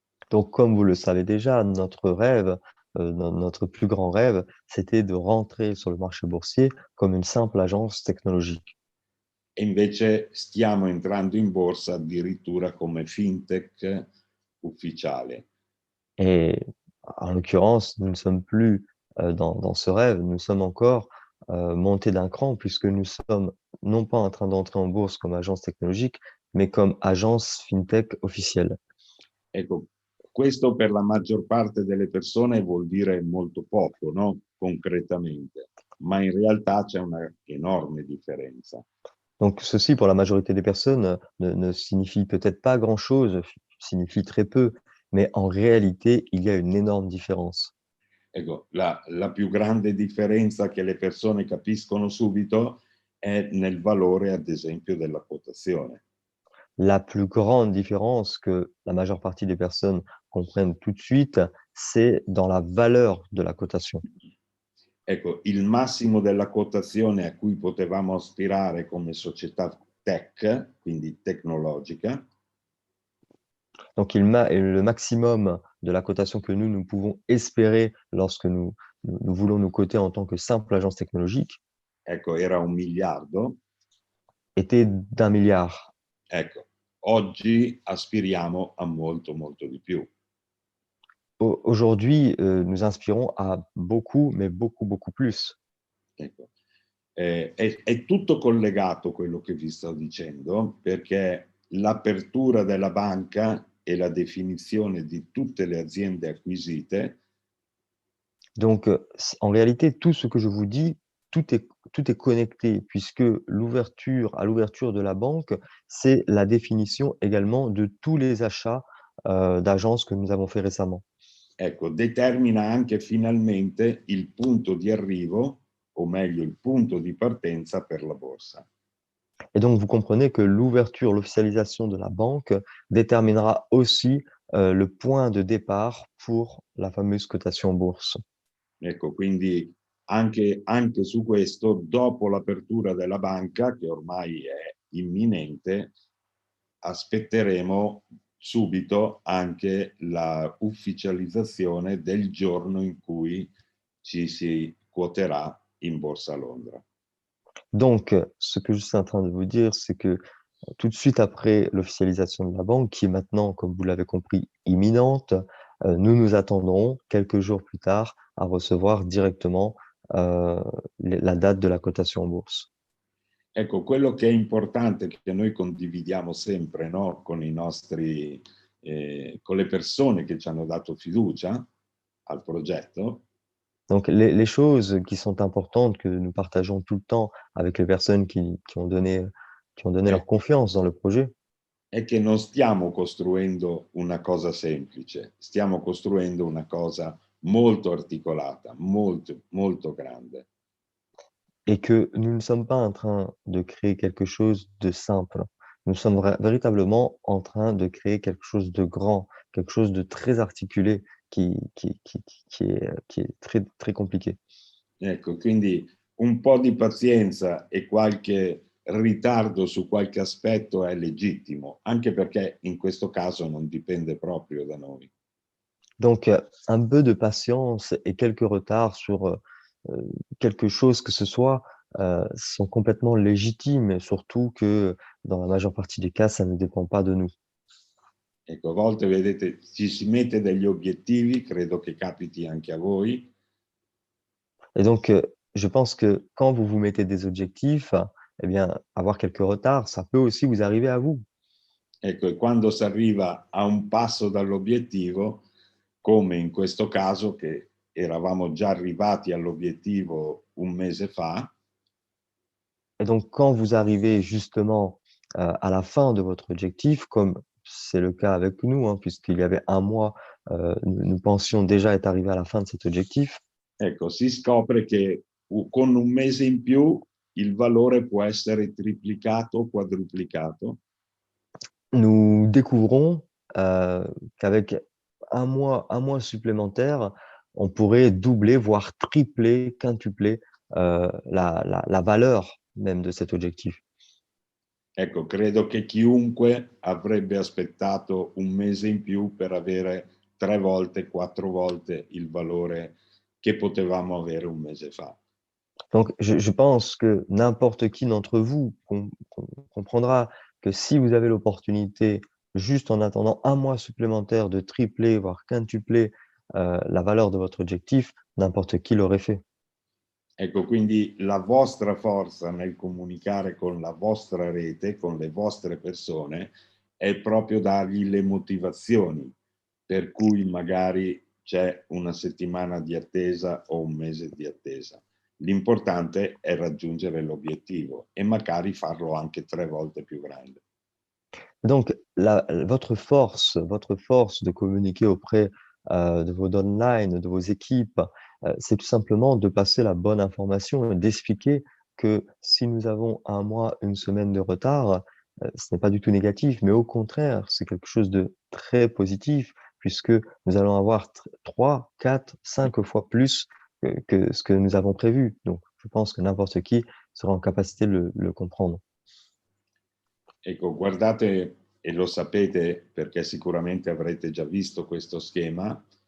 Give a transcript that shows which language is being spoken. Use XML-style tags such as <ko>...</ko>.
<fr>Donc, comme vous le savez déjà, notre rêve, notre plus grand rêve, c'était de rentrer sur le marché boursier comme une simple agence technologique.</fr> <it>E invece stiamo entrando in borsa addirittura come fintech ufficiale.</it> <fr>Et en l'occurrence, nous ne sommes plus dans ce rêve, nous sommes encore montés d'un cran puisque nous sommes non pas en train d'entrer en bourse comme agence technologique, mais comme agence fintech officielle.</fr> <it>Ecco, questo per la maggior parte delle persone vuol dire molto poco, no? Concretamente, ma in realtà c'è una enorme differenza.</it> <fr>Donc ceci, pour la majorité des personnes, ne signifie peut-être pas grand-chose, signifie très peu, mais en réalité, il y a une énorme différence.</fr> <it>Ecco, la più grande differenza che le persone capiscono subito è nel valore, ad esempio, della quotazione.</it> <fr>La plus grande différence que la majeure partie des personnes comprennent tout de suite, c'est dans la valeur de la cotation.</fr> <it>Ecco, il massimo della quotazione a cui potevamo aspirare come società tech, quindi tecnologica,</it> <fr>Donc le maximum de la cotation que nous pouvons espérer lorsque nous voulons nous coter en tant que simple agence technologique</fr> <it>ecco, era 1 miliardo.</it> <fr>était d'1 milliard.</fr> <it>Ecco, oggi aspiriamo a molto, molto di più.</it> <fr>Aujourd'hui, nous inspirons à beaucoup, mais beaucoup, beaucoup plus.</fr> <it>Ecco. È tutto collegato quello che vi sto dicendo, perché l'apertura della banca e la definizione di tutte le aziende acquisite.</it> <fr>Donc, en réalité, tout ce que je vous dis, tout est connecté puisque à l'ouverture de la banque, c'est la définition également de tous les achats, d'agences que nous avons fait récemment.</fr> <it>Ecco, determina anche finalmente il punto di arrivo, o meglio il punto di partenza per la borsa.</it> <fr>Et donc, vous comprenez que l'officialisation de la banque déterminera aussi, le point de départ pour la fameuse cotation en bourse.</fr> <it>Ecco, quindi anche su questo, dopo l'apertura della banca, che ormai è imminente, aspetteremo subito anche la ufficializzazione del giorno in cui ci si quoterà in Borsa a Londra.</it> <fr>Donc, ce que je suis en train de vous dire, c'est que tout de suite après l'officialisation de la banque, qui est maintenant, comme vous l'avez compris, imminente, nous nous attendrons quelques jours plus tard à recevoir directement la date de la cotation en bourse.</fr> <it>Ecco, quello che è importante, che noi condividiamo sempre, no, con i nostri, con le persone che ci hanno dato fiducia al progetto.</it> <fr>Donc, les choses qui sont importantes, que nous partageons tout le temps avec les personnes qui ont donné leur confiance dans le projet,</fr> <it>È che non stiamo costruendo una cosa semplice, stiamo costruendo una cosa molto articolata, molto, molto grande.</it> <fr>et que nous ne sommes pas en train de créer quelque chose de simple. Nous sommes véritablement en train de créer quelque chose de grand, quelque chose de très articulé qui est très, très compliqué.</fr> <it>Ecco, quindi un po' di pazienza e qualche ritardo su qualche aspetto è legittimo, anche perché in questo caso non dipende proprio da noi.</it> <fr>Donc, un peu de patience et quelques retards sur quelque chose que ce soit sont complètement légitimes, et surtout que dans la majeure partie des cas, ça ne dépend pas de nous.</fr> <it>Ecco, a volte vedete, ci si mette degli obiettivi, credo che capiti anche a voi,</it> <fr>Et donc, je pense que quand vous vous mettez des objectifs, eh bien, avoir quelques retards, ça peut aussi vous arriver à vous.</fr> <it>ecco, e quando si arriva a un passo dall'obiettivo, come in questo caso che eravamo già arrivati all'obiettivo un mese fa,</it> <fr>Et donc, quand vous arrivez justement à la fin de votre objectif, comme c'est le cas avec nous, hein, puisqu'il y avait un mois, nous pensions déjà être arrivés à la fin de cet objectif,</fr> <it>ecco, si scopre che con un mese in più il valore può essere triplicato o quadruplicato.</it> <fr>nous découvrons qu'avec un mois supplémentaire, on pourrait doubler, voire tripler, quintupler la valeur même de cet objectif.</fr> <it>Ecco, credo che chiunque avrebbe aspettato un mese in più per avere 3 volte, 4 volte il valore che potevamo avere un mese fa.</it> <fr>Donc, je pense que n'importe qui d'entre vous comprendra que si vous avez l'opportunité, juste en attendant un mois supplémentaire, de tripler, voire quintupler la valeur de votre objectif, n'importe qui l'aurait fait.</fr> <it>Ecco, quindi la vostra forza nel comunicare con la vostra rete, con le vostre persone, è proprio dargli le motivazioni per cui magari c'è una settimana di attesa o un mese di attesa. L'importante è raggiungere l'obiettivo e magari farlo anche 3 volte più grande.</it> <fr>Donc, votre force de communiquer auprès de vos downlines, de vos équipes, c'est tout simplement de passer la bonne information et d'expliquer que si nous avons un mois, une semaine de retard, ce n'est pas du tout négatif, mais au contraire, c'est quelque chose de très positif puisque nous allons avoir 3, 4, 5 fois plus que ce que nous avons prévu. Donc, je pense que n'importe qui sera en capacité de le comprendre.</fr> <it>Ecco, guardate, e lo sapete perché sicuramente avrete già visto questo schema,</it>